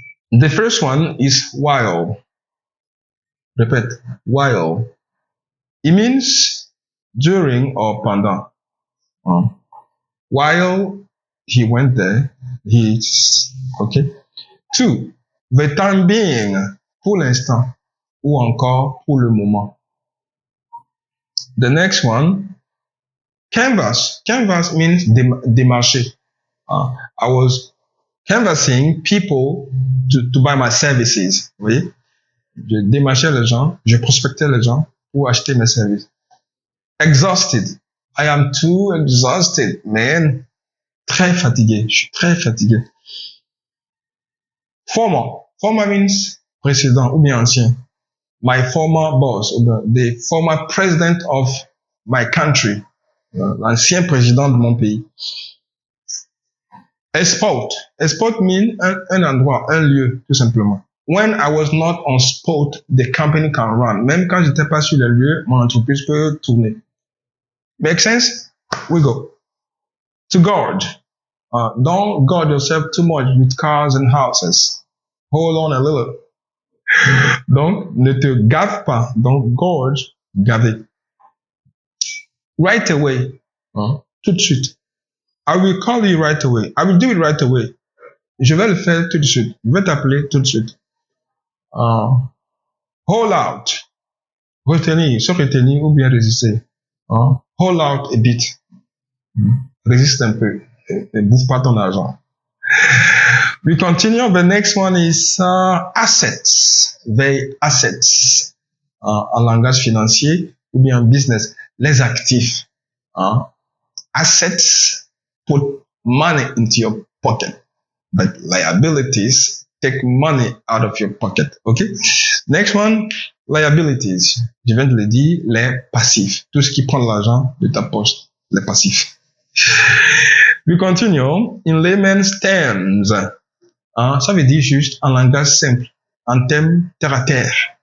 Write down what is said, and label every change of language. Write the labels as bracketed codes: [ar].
[en] The first one is while. Repeat, while. It means during or pendant. While he went there, he's okay. 2. The time being, [fr] pour l'instant, ou encore pour le moment. [en] The next one, canvas. Canvas means démarcher. I was canvassing people to buy my services. [fr] Vous voyez? Je démarchais les gens, je prospectais les gens pour acheter mes services. [en] Exhausted. I am too exhausted, man. [fr] Très fatigué. Je suis très fatigué. [en] Former. Former means [fr] précédent ou bien ancien. [en] My former boss, the former president of my country. [fr] L'ancien président de mon pays. [en] Spot. Spot means [fr] un endroit, un lieu, tout simplement. [en] When I was not on spot, the company can run. [fr] Même quand j'étais pas sur le lieu, mon entreprise peut tourner. [en] Make sense? We go. To guard. Don't guard yourself too much with cars and houses. Hold on a little. [fr] Donc, ne te gave pas. Donc, gorge, gaver. Right away. Tout de suite. [en] I will call you right away. I will do it right away. [fr] Je vais le faire tout de suite. Je vais t'appeler tout de suite. [en] Hold out. [fr] Retenir, se retenir ou bien résister. [en] Hold out a bit. [fr] Résiste un peu. Et bouffe pas ton argent. [en] We continue. The next one is assets. The assets. [fr] En langage financier ou bien business. Les actifs. [en] Assets put money into your pocket. But liabilities take money out of your pocket. Okay? Next one, liabilities. [fr] Je viens de le dire, les passifs. Tout ce qui prend l'argent de ta poche. Les passifs. [en] We continue. In layman's terms. [fr] Ça veut dire juste en langage simple. En termes terre à terre.